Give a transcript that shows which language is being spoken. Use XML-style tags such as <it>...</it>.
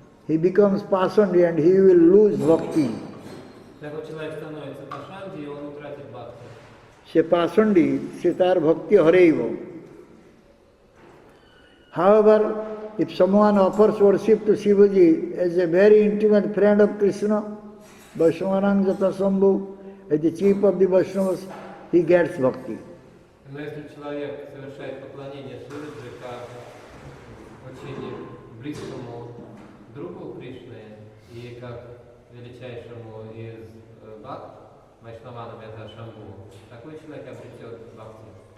<en>He becomes passionate and he will lose bhakti.</en> <ru>Такой человек становится пашанди, и он утратит бхакти.</ru> <or>ସେ ପାଷଣ୍ଡୀ, ସେ ତାର ଭକ୍ତି ହରେଇବ।</or> <en>However, if someone offers worship to Shivaji as a very intimate friend of Krishna, Vaishnavanang Jatasambhu, as the chief of the Vaishnavas, he gets bhakti.</en> <ru>Но если человек совершает поклонение Шиваджи как очень близкому другу Кришны и как величайшему из бхакт, Вайшнаванам это Шамбу, такой человек обретет бхакти.</ru>